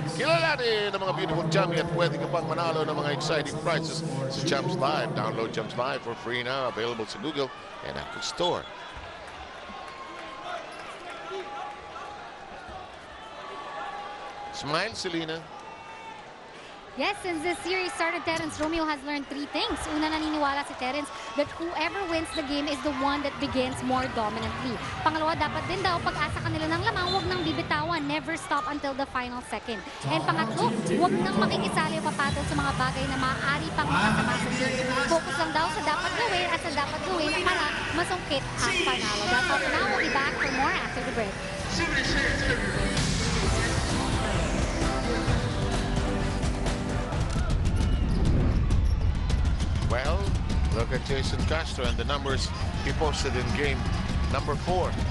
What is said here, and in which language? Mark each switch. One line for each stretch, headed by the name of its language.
Filipino: Kilalanin ng mga
English: beautiful chummy
Filipino: at pwede ka pang manalo ng mga
English: exciting prizes
Filipino: sa Champs Live.
English: Download Champs Live for free now. Available sa Google and Apple Store. Smile, Selena. Yes, since this series started, Terence Romeo has learned 3 things.
Filipino: Una, naniniwala si
English: Terence that whoever wins the game is the one that begins more dominantly.
Filipino: Pangalawa, dapat din daw pag-asa kanila ng lamang, huwag nang bibitawan,
English: never stop until the final second.
Filipino: And pangatlo, huwag nang makikisali o papatol sa mga bagay na maaari pang makasama sa series. Focus lang daw sa dapat gawin at sa dapat gawin para masungkit ang panalo.
English: That's all for now. We'll be back for more after the break. Well, look at Jason Castro and the numbers he posted in game number 4.